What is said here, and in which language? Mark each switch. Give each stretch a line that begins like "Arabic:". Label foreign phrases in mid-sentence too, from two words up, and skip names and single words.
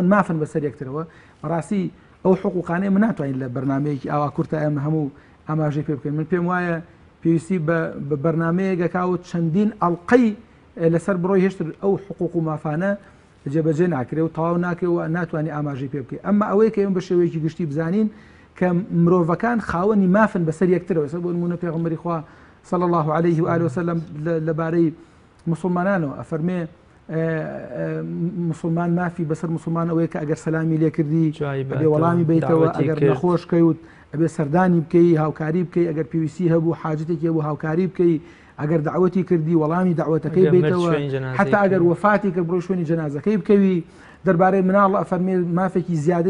Central Kurdish: مافن بەسەر یەکترەوە بەڕاستی ئەو حقوقانەی من ناتوانین لە بەرنمەیەکی ئاوا کورتە ئەمە هەموو ئاماژەی پێ بکەین من پێم وایە پێویستی بە بەرنمەیەکەکاوت چەندین ئەڵلقەی لەسەر بڕۆی هێشتر ئەو حقوق و مافانە جێبەجێ ناکرێ و تەواو ناکرێەوە ناتوانانی ئاماژەی پێ بکەین ئەمە ئەوەی کە ئێمە بە شێوەیەکی گشتی بزانین کە مرۆڤەکان خاوەنی مافن بەسەر یەکترەوە سەر بۆ نمونە پێغەمبەری خوا
Arabic: صلى الله عليه وآله وسلم
Central Kurdish: لبارەی مسلمانانەوە ئەفەرمێ مسلمان مافی بەسەر مسلمان ئەوەیە کە ئەگەر سەلامی لێ کردی ئەبێ وەڵامی بیتەوە ئەگەر نەخۆش کەوت ئەبێ سەردانی بکەی هاوکاری بکەی ئەگەر پێویستی هەبوو حاجتێکی هەبوو هاوکاری بکەی ئەگەر دعوەتی کردی وەڵامی دعوەتەکەی بیتەوە حتا ئەگەر وفاتی کرد بڕۆی شوێنی جەنازەکەی بکەوی دەربارەی مناڵ ئەفەرمێ مافێکی زیادەی